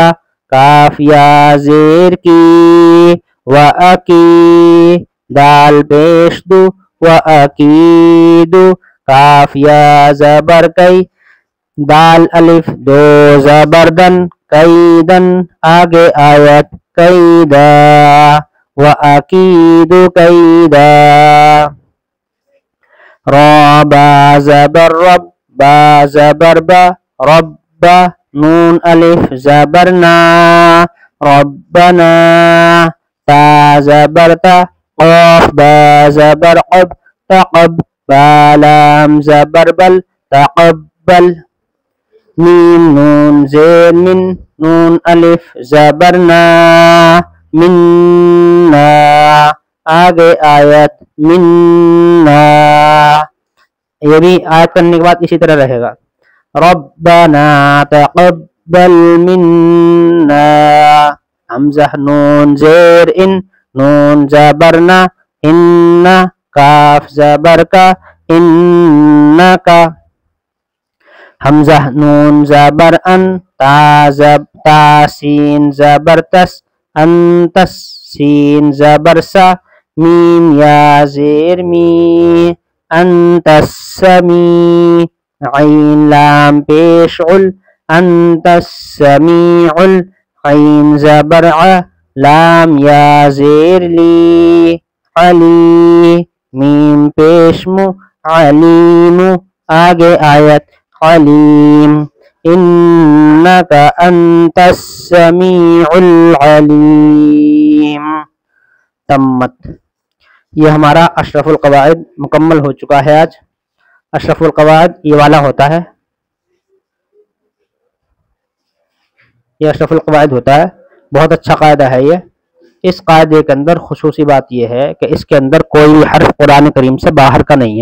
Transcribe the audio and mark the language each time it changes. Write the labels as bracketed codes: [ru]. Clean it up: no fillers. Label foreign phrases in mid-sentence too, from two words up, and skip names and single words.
[ur] کاف یا زیر کی، وآکی. دال پیش دو، وآکیدو. کاف یا زبر کئی، دال الف دو زبر دن، کیدن. آگے آیت کیدا. وآکید کیدا. را با زبر رب، با زبر با، رب. نون الف زبر نا، ربنا. تا زبر تا، قاف با زبر قب، تقب. با لام زبر بل، تقبل. میم نون زیر من، نون الف زبر نا، مننا. آگے آیت مننا. یہ بھی آیت کرنے کے بعد اسی طرح رہے گا. [ar] ربنا تقبل منا. [ur] حمزہ نون زیر ان، نون زبر نا، ان. کاف زبر کا، انکا. حمزہ نون زبر ان، تا سین زبر تس، انتس. سین زبر سا، میم یا زیر می، انتس سمی. عین لام پیش عل، انتس سمیع. عین زبر ع، لام یا زیر لی، علی. میم پیش مو، علیم. آگے آیت علیم. [ar] انکا انت السمیع العلیم. [ur] تمت. یہ ہمارا اشرف القواعد مکمل ہو چکا ہے آج. اشرف القواعد یہ والا ہوتا ہے، یہ اشرف القواعد ہوتا ہے. بہت اچھا قاعدہ ہے یہ. اس قاعدے کے اندر خصوصی بات یہ ہے کہ اس کے اندر کوئی حرف قرآن کریم سے باہر کا نہیں ہے.